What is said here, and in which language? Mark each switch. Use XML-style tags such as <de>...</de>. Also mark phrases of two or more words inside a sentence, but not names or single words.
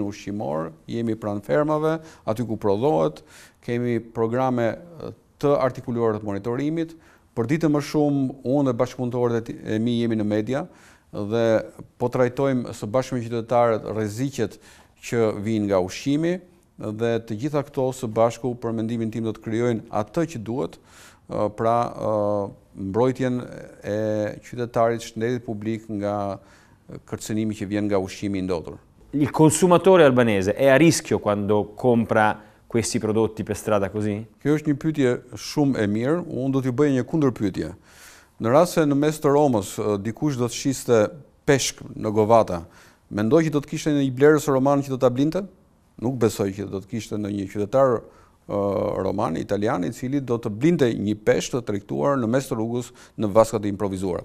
<sq>ushqimor, jemi pranë fermave, aty ku prodhohet, kemi programe të artikuluara të monitorimit, për ditë më shumë unë dhe bashkëpunëtorët e mi jemi në media dhe po trajtojmë së bashku me qytetarët rreziqet që vijnë nga ushqimi dhe të gjitha këto së bashku për mendimin tim do të krijojnë atë që duhet, pra mbrojtjen e qytetarit, shëndetit publik nga kërcënimi që vjen nga ushqimi i ndodhur.</sq> <it>Il consumatore albanese è a rischio quando compra questi prodotti per strada così?</it> <sq>Kjo është një pyetje shumë e mirë, unë do t'ju bëj një kundërpyetje. Në rast se në mes të Romës dikush do të shiste peshk në Govata, mendoj që do të kishte një blerës roman që do ta blinte? Nuk besoj që do të kishte në një qytetar roman, italian, i cili do të blinte një peshk të tregtuar në mes të rrugës në vaskat e improvisuara.</sq>